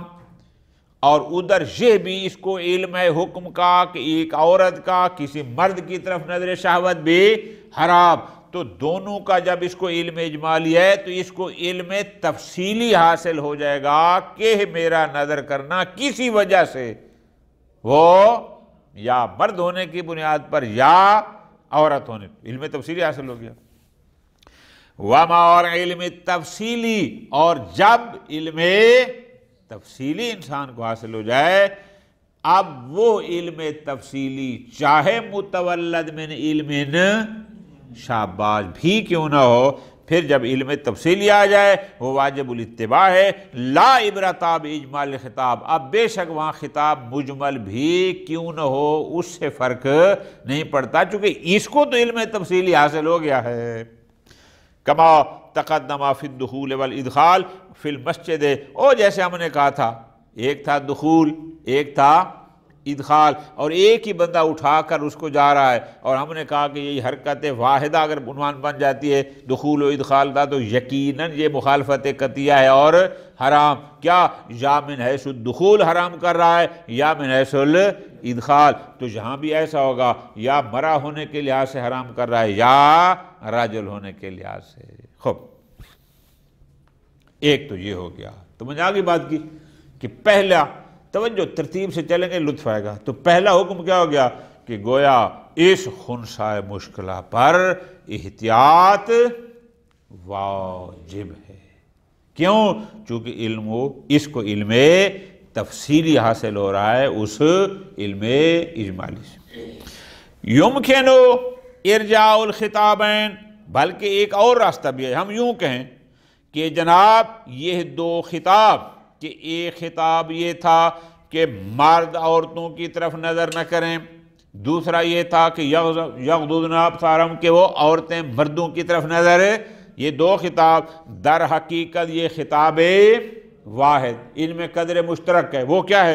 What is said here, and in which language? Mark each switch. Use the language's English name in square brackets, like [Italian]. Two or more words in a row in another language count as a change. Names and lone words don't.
[Urdu] اور ادھر یہ بھی اس کو علم ہے حکم کا کہ ایک عورت کا کسی مرد کی طرف نظر شہوت بھی حرام، تو دونوں کا جب اس کو علم اجمالی ہے تو اس کو علم تفصیلی حاصل ہو جائے گا کہ میرا نظر کرنا کسی وجہ سے وہ یا مرد ہونے کی بنیاد پر یا عورت ہونے، علم تفصیلی حاصل ہو گیا۔ وما، اور علم تفصیلی، اور جب علم تفصیلی انسان کو حاصل ہو جائے، اب وہ علم تفصیلی چاہے [Arabic] متولد من علم [Urdu] شاباش بھی کیوں نہ ہو، پھر جب علم تفصیلی آ جائے وہ [Arabic] واجب الاتباع [Urdu] ہے، [Arabic] لا عبرت باجمال خطاب، [Urdu] اب بے شک وہاں خطاب مجمل بھی کیوں نہ ہو اس سے فرق نہیں پڑتا، چونکہ اس کو تو علم تفصیلی حاصل ہو گیا ہے۔ [Arabic] کما تقدم فی الدخول والادخال فی المسجد، [Urdu] اور جیسے ہم نے کہا تھا ایک تھا دخول ایک تھا ادخال، اور ایک ہی بندہ اٹھا کر اس کو جا رہا ہے، اور ہم نے کہا کہ یہ حرکت واحدہ اگر عنوان بن جاتی ہے دخول و ادخال کا تو یقیناً یہ مخالفت قطعیہ ہے اور حرام، کیا یا [Arabic] من حیث الدخول [Urdu] حرام کر رہا ہے یا [Arabic] من حیث الادخال، [Urdu] تو یہاں بھی ایسا ہوگا یا مرا ہونے کے لحاظ سے حرام کر رہا ہے یا راجل ہونے کے لحاظ سے۔ خوب، ایک تو یہ ہو گیا، تو میں نے آگے بات کی کہ پہلا توجہ ترتیب سے چلیں گے لطف آئے گا، تو پہلا حکم کیا ہو گیا کہ گویا اس خنثی مشکلہ پر احتیاط واجب ہے۔ کیوں؟ چونکہ اس کو علم تفصیلی حاصل ہو رہا ہے اس علم اجمالی سے۔ [Arabic] یمکن ارجاع الخطابین، [Urdu] بلکہ ایک اور راستہ بھی ہے، ہم یوں کہیں کہ جناب یہ دو خطاب، کہ ایک خطاب یہ تھا کہ مرد عورتوں کی طرف نظر نہ کریں، دوسرا یہ تھا کہ [Arabic] یغضضن ابصارہم، [Urdu] کہ وہ عورتیں مردوں کی طرف نظر، یہ دو خطاب در حقیقت یہ خطاب واحد، ان میں قدر مشترک ہے، وہ کیا ہے؟